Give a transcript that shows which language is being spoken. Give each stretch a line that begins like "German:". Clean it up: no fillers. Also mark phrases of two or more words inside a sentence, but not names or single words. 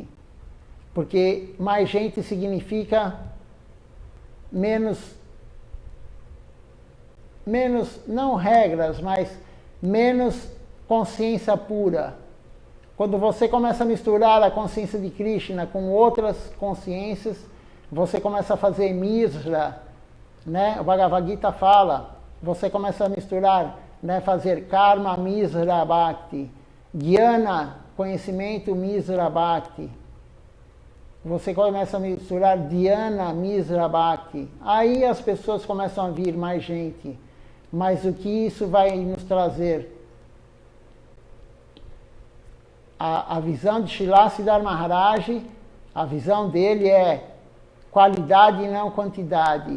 Portuguese: Porque mais gente significa menos, não regras, mas menos consciência pura. Quando você começa a misturar a consciência de Krishna com outras consciências, você começa a fazer misra, né? O Bhagavad Gita fala, você começa a misturar, né?
Sanskrit: Fazer karma, misra, bhakti, jnana, conhecimento, misra, bhakti.
Portuguese: Você começa a misturar
Sanskrit: dhyana, misra, bhakti.
Portuguese: Aí as pessoas começam a vir mais gente. Mas o que isso vai nos trazer? A visão de Srila Siddhartha Maharaj, a visão dele é qualidade e não quantidade.